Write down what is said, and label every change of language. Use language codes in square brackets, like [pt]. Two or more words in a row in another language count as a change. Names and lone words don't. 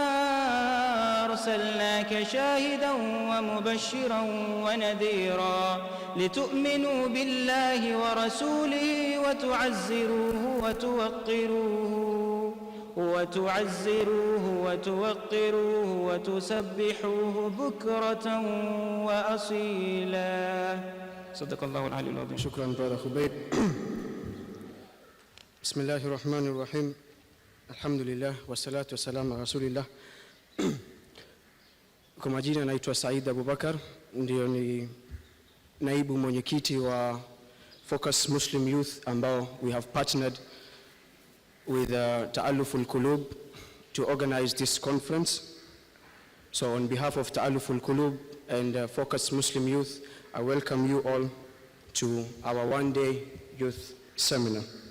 [ar] أرسلناك شاهدا ومبشرا ونذيرا لتؤمنوا بالله ورسوله وتعزروه وتوقروه وتعزروه وتوقروه وتسبحوه بكرة وأصيلا. صدق الله العلي العظيم. شكرا brother Khubayb. بسم الله الرحمن الرحيم. الحمد لله والصلاة والسلام على رسول الله. [sw] Kwa majina naitwa Said Abubakar, ndio ni naibu mwenyekiti wa Focus Muslim Youth ambao [en] we have partnered with Ta'aluf al-Qulub to organize this conference. So on behalf of Ta'aluf al-Qulub and Focus Muslim Youth, I welcome you all to our one-day youth seminar.